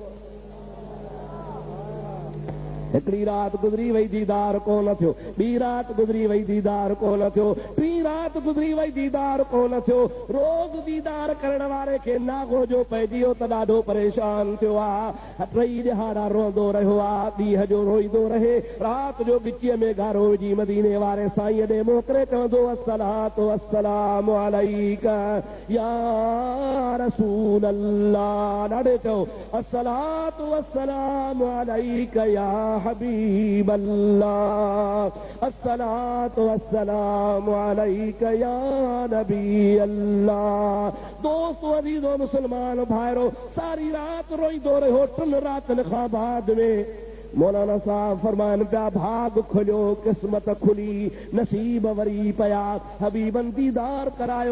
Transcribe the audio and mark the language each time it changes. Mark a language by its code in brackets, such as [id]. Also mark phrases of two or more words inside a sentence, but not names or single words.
[sd] हिकिड़ी रात गुज़री वई, दीदार कोन थियो, ॿी रात गुज़री वई, दीदार कोन थियो, टी रात गुज़री वई, दीदार कोन थियो। रोज़ दीदार करण वारे खे नागो जो पइजी वियो त ॾाढो परेशान थियो आहे। 3 ॾिहाड़ा रोंदो रहियो आहे, ॾींहं जो रोईंदो रहे, रात जो ॻिचीअ में गारो विझी मदीने वारे साईं ॾे मोकिले चवंदो, [ar] الصلاة والسلام عليك يا رسول الله. [sd] ॾाढे चओ, [ar] الصلاة والسلام عليك يا حبيب الله الصلاة والسلام عليك يا نبي الله. [sd] दोस्तों, अज़ीज़ो, मुसलमान भाइरो, सारी रात रोईंदो रहियो। 3 रातनि खां बाद में मौलाना साहब फरमाइनि पिया, भाग खुलियो, क़िस्मत खुली, नसीब वरी पया, हबीबन दीदार करायो।